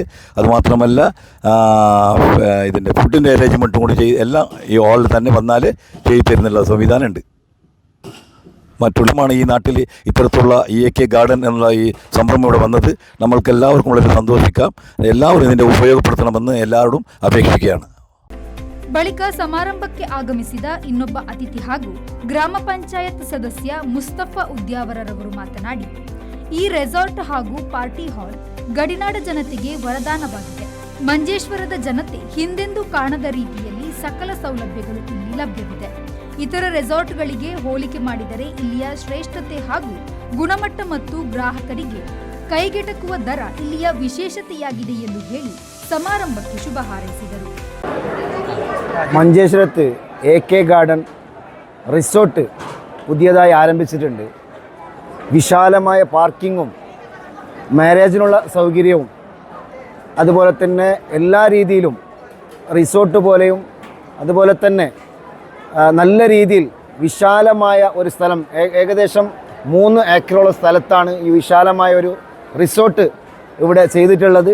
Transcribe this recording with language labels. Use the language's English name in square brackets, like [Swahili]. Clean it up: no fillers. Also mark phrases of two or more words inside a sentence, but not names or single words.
[Malayalam] അതുമാത്രമല്ല ഇതിൻ്റെ ഫുഡിൻ്റെ അറേഞ്ച്മെൻറ്റും കൂടി എല്ലാം ഈ ഹാളിൽ തന്നെ വന്നാൽ ചെയ്തു തരുന്നുള്ള സംവിധാനമുണ്ട്. മറ്റുള്ളമാണ് ഈ നാട്ടിൽ ഇത്തരത്തിലുള്ള എകെ ഗാർഡൻ എന്നുള്ള ഈ സംരംഭം ഇവിടെ വന്നത് നമ്മൾക്ക് എല്ലാവർക്കും വളരെ സന്തോഷിക്കാം. എല്ലാവരും ഇതിൻ്റെ ഉപയോഗപ്പെടുത്തണമെന്ന് എല്ലാവരോടും അപേക്ഷിക്കുകയാണ്. [Kannada] ಬಳಿಕ ಸಮಾರಂಭಕ್ಕೆ ಆಗಮಿಸಿದ ಇನ್ನೊಬ್ಬ ಅತಿಥಿ ಹಾಗೂ ಗ್ರಾಮ ಪಂಚಾಯತ್ ಸದಸ್ಯ ಮುಸ್ತಫಾ ಉದ್ಯಾವರರವರು ಮಾತನಾಡಿ, ಈ ರೆಸಾರ್ಟ್ ಹಾಗೂ ಪಾರ್ಟಿ ಹಾಲ್ ಗಡಿನಾಡ ಜನತೆಗೆ ವರದಾನವಾಗಿದೆ. ಮಂಜೇಶ್ವರದ ಜನತೆ ಹಿಂದೆಂದೂ ಕಾಣದ ರೀತಿಯಲ್ಲಿ ಸಕಲ ಸೌಲಭ್ಯಗಳು ಇಲ್ಲಿ ಲಭ್ಯವಿದೆ. ಇತರ ರೆಸಾರ್ಟ್ಗಳಿಗೆ ಹೋಲಿಕೆ ಮಾಡಿದರೆ ಇಲ್ಲಿಯ ಶ್ರೇಷ್ಠತೆ ಹಾಗೂ ಗುಣಮಟ್ಟ ಮತ್ತು ಗ್ರಾಹಕರಿಗೆ ಕೈಗೆಟಕುವ ದರ ಇಲ್ಲಿಯ ವಿಶೇಷತೆಯಾಗಿದೆ ಎಂದು ಹೇಳಿ ಸಮಾರಂಭಕ್ಕೆ ಶುಭ ಹಾರೈಸಿದರು. [Malayalam] മഞ്ചേശ്വരത്ത് എകെ ഗാർഡൻ റിസോർട്ട് പുതിയതായി ആരംഭിച്ചിട്ടുണ്ട്. വിശാലമായ പാർക്കിങ്ങും മാരേജിനുള്ള സൗകര്യവും അതുപോലെ തന്നെ എല്ലാ രീതിയിലും റിസോർട്ട് പോലെയും അതുപോലെ തന്നെ നല്ല രീതിയിൽ വിശാലമായ ഒരു സ്ഥലം, ഏകദേശം 3 ഏക്കറോളം സ്ഥലത്താണ് ഈ വിശാലമായ ഒരു റിസോർട്ട് ഇവിടെ ചെയ്തിട്ടുള്ളത്.